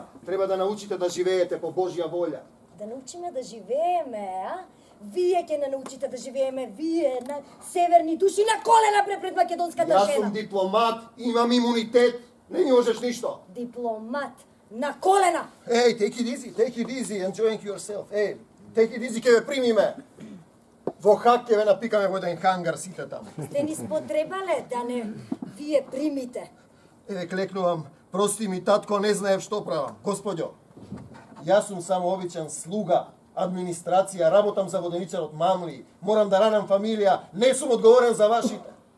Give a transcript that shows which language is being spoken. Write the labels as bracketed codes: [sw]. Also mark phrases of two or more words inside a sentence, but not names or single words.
[mk] Треба да научите да живеете по Божја волја. Да научиме да живееме, а? Вие ќе не научите да живееме, вие, на северни души, на колена пред македонската Јас жена. сум дипломат, имам имунитет, не ми можеш ништо. Дипломат, на колена! Ей, [en] take it easy, enjoying yourself. Ей, take it easy, [mk] ќе ве примиме. Во хак ќе ве напикаме во еден хангар сите таму. Сте ни спотребале да не вие примите. Еве, клекнувам, прости ми, татко, не знаев што правам. Господјо, јас сум само обичен слуга, администрација, работам за воденицарот Мамли, морам да ранам фамилија, не сум одговорен за вашите.